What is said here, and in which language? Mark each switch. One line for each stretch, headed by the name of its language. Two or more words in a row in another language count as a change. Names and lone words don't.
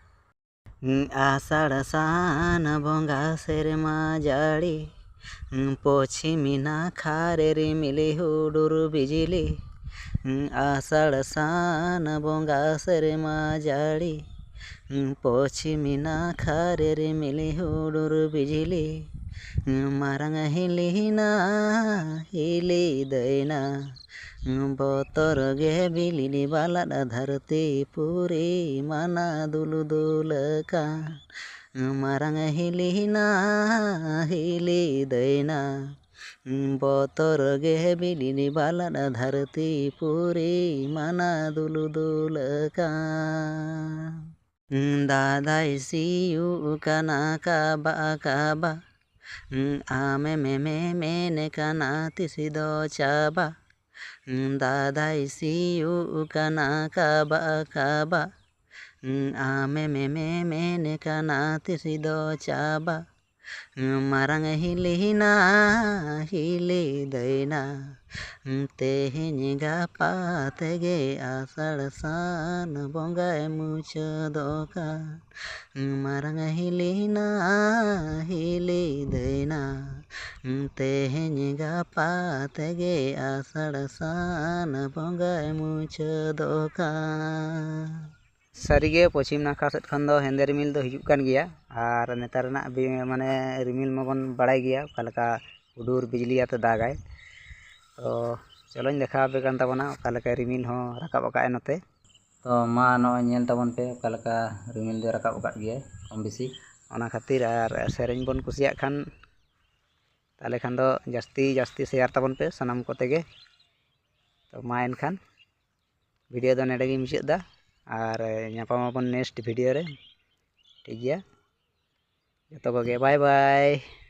Santali: ᱟᱥᱟᱲ ᱥᱟᱱ ᱵᱚᱸᱜᱟ ᱥᱮᱨᱢᱟ ᱡᱟᱹᱲᱤ ᱯᱚᱪᱷᱤᱢᱤ ᱱᱟᱠᱷᱟ ᱨᱮ ᱨᱤᱢᱤᱞ ᱦᱩᱰᱩᱨ ᱵᱤᱡᱽᱞᱤ ᱟᱥᱟᱲ ᱥᱟᱱ ᱵᱚᱸᱜᱟ ᱥᱮᱨᱢᱟ ᱡᱟᱹᱲᱤ ᱯᱚᱪᱷᱤᱢᱤ ᱱᱟᱠᱷᱟ ᱨᱮ ᱨᱤᱢᱤᱞ ᱦᱩᱰᱩᱨ ᱵᱤᱡᱽᱞᱤ marang hilina hilidayna botor ge bilili balad dharti puri mana dulu dulakan marang hilina hilidayna botor ge bilili balad dharti puri mana dulu dulakan dadai siu kana kaba kaba ame me kana tisido chaba dadai siu kana kaba kaba ame me kana tisido chaba marang hilina hilidayna teheny gapa tege asar san bongay muchadokan marang hilina hilidayna teheny gapa tege asar san bongay muchadokan ᱥᱟᱹᱨᱤᱜᱮ ᱯᱚᱪᱷᱤᱢ ᱱᱟᱠᱷᱟ ᱥᱮᱫ ᱠᱷᱚᱱ ᱫᱚ ᱦᱮᱸᱫᱮ ᱨᱤᱢᱤᱞ ᱫᱚ ᱦᱤᱡᱩᱜ ᱠᱟᱱ ᱜᱮᱭᱟ ᱟᱨ ᱱᱮᱛᱟᱨ ᱨᱮᱱᱟᱜ ᱢᱟᱱᱮ ᱨᱤᱢᱤᱞ ᱢᱟᱵᱚᱱ ᱵᱟᱲᱟᱭ ᱜᱮᱭᱟ ᱚᱠᱟ ᱞᱮᱠᱟ ᱦᱩᱰᱩᱨ ᱵᱤᱡᱽᱞᱤ ᱟᱛᱮ ᱫᱟᱜᱟᱭ ᱛᱚ ᱪᱚᱞᱚᱧ ᱫᱮᱠᱷᱟᱣ ᱟᱯᱮ ᱠᱟᱱ ᱛᱟᱵᱚᱱᱟ ᱚᱠᱟ ᱞᱮᱠᱟ ᱨᱤᱢᱤᱞ ᱦᱚᱸ ᱨᱟᱠᱟᱵ ᱟᱠᱟᱫᱼᱟᱭ ᱱᱚᱛᱮ ᱛᱚ ᱢᱟ ᱱᱚᱜᱼᱚᱭ ᱧᱮᱞ ᱛᱟᱵᱚᱱ ᱯᱮ ᱚᱠᱟ ᱞᱮᱠᱟ ᱨᱤᱢᱤᱞ ᱫᱚᱭ ᱨᱟᱠᱟᱵ ᱟᱠᱟᱫ ᱜᱮᱭᱟᱭ ᱠᱚᱢ ᱵᱮᱥᱤ ᱚᱱᱟ ᱠᱷᱟᱹᱛᱤᱨ ᱟᱨ ᱥᱮᱨᱮᱧ ᱵᱚᱱ ᱠᱩᱥᱤᱭᱟᱜ ᱠᱷᱟᱱ ᱛᱟᱦᱞᱮ ᱠᱷᱟᱱ ᱫᱚ ᱡᱟᱹᱥᱛᱤ ᱥᱮᱭᱟᱨ ᱛᱟᱵᱚᱱ ᱯᱮ ᱥᱟᱱᱟᱢ ᱠᱚᱛᱮ ᱜᱮ ᱛᱚ ᱢᱟ ᱮᱱᱠᱷᱟᱱ ᱵᱷᱤᱰᱤᱭᱳ ᱫᱚ ᱱᱚᱸᱰᱮ ᱜᱤᱧ ᱢᱩᱪᱟᱹᱫ ᱮᱫᱟ ᱟᱨ ᱧᱟᱯᱟᱢᱟᱵᱚᱱ
English: next video
Santali: ᱨᱮ ᱴᱷᱤᱠ ᱜᱮᱭᱟ ᱡᱚᱛᱚ ᱠᱚᱜᱮ ᱵᱟᱭ ᱵᱟᱭ